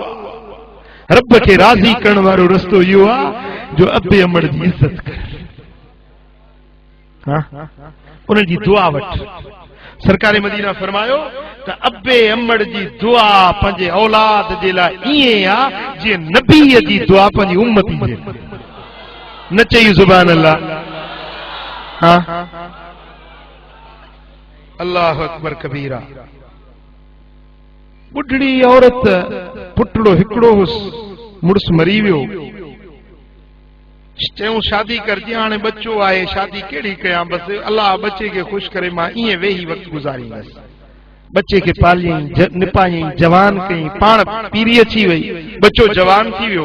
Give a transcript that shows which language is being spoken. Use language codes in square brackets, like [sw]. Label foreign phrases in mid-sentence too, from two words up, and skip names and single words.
[sd] रब खे राज़ी करण वारो रस्तो इहो आहे जो अबे अमर जी इज़त करे, उन जी दुआ वठ। सरकार मदीना फरमायो त अबे अमर जी दुआ पंहिंजे औलाद जे लाइ ईअं आहे जीअं नबीअ जी दुआ पंहिंजी उम्मत जे। न चई [ar] سبحان الله۔ الله أكبر كبيرا. [sd] बुढ़ड़ी औरत, पुटड़ो हिकिड़ो हुस, मुड़स मरी वियो, चयूं शादी करजे, हाणे बच्चो आहे, शादी कहिड़ी कयां, बसि अल्लाह बच्चे खे ख़ुशि करे मां ईअं वेही वक़्तु गुज़ारींदसि। बच्चे खे पालियईं, निपायईं, जवान कयईं, पाण पीरी अची वई, बच्चो जवान थी वियो।